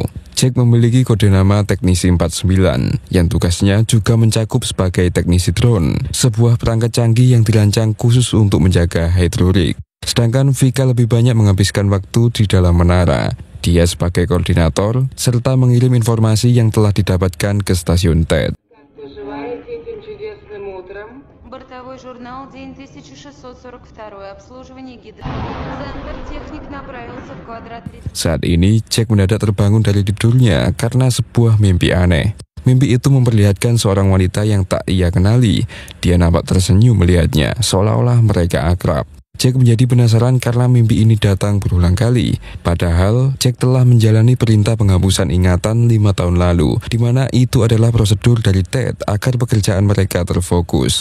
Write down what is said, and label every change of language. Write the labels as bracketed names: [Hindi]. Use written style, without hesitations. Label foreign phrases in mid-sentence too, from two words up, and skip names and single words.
[Indonesian] Jack memiliki kode nama Teknisi 49, yang tugasnya juga mencakup sebagai teknisi drone, sebuah perangkat canggih yang dirancang khusus untuk menjaga Hydrorix. Sedangkan Vika lebih banyak menghabiskan waktu di dalam menara. Dia sebagai koordinator, serta mengirim informasi yang telah didapatkan ke stasiun TED. [Russian] Бортовой журнал, день 1642, обслуживание гидро. Центр, техник направился в квадрат 30. [Indonesian] Saat ini, Jack mendadak terbangun dari tidurnya karena sebuah mimpi aneh. Mimpi itu memperlihatkan seorang wanita yang tak ia kenali. Dia nampak tersenyum melihatnya, seolah-olah mereka akrab. Jack menjadi penasaran karena mimpi ini datang berulang kali. Padahal, Jack telah menjalani perintah penghapusan ingatan 5 tahun lalu, di mana itu adalah prosedur dari TED agar pekerjaan mereka terfokus.